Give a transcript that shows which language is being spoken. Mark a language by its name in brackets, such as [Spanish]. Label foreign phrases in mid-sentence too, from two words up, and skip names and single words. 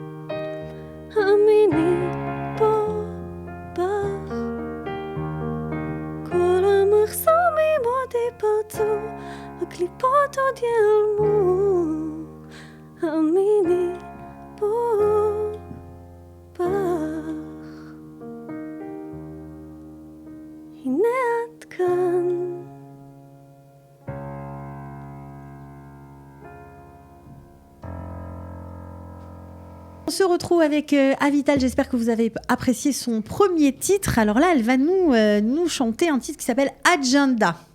[Hebrew] האמיני בו בך כל המחסומים עוד ייפרצו הקליפות עוד ייעלמו, האמיני בו בך. הנה את כאן. [French] On se retrouve avec Avital, j'espère que vous avez apprécié son premier titre. Alors là, elle va nous chanter un titre qui s'appelle Agenda.